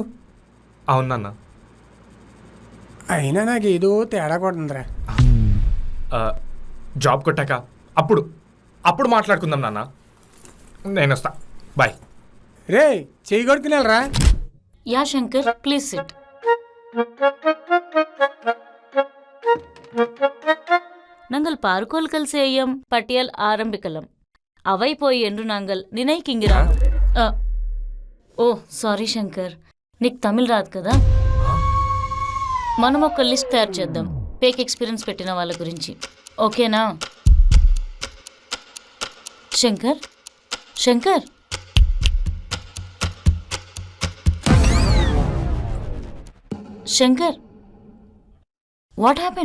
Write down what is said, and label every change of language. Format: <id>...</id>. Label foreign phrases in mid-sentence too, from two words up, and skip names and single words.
<te>అవును నాన్న. అయినా నాకేదో తేడా కొడుతుందిరా. జాబ్ కొట్టాక అప్పుడు మాట్లాడుకుందాం నాన్న. నేను వస్తా, బాయ్. రే, చెయ్యి కొడుకునేలరా.</te> <en>ya Shankar, please sit.</en> <ta>நாங்கள் பார்க்கோல் செய்யும் பட்டியல் ஆரம்பிக்கலாம். அவை போய் என்று நாங்கள் நினைக்கிங்கிறோம்.</ta> <te>ఓ సారీ శంకర్, నీకు తమిళ్ రాదు కదా. మనం ఒక లిస్ట్ తయారు చేద్దాం</te> <en>fake experience</en> <te>పెట్టిన వాళ్ళ గురించి, ఓకేనా? శంకర్, శంకర్, శంకర్,</te> <en>what happen?</en>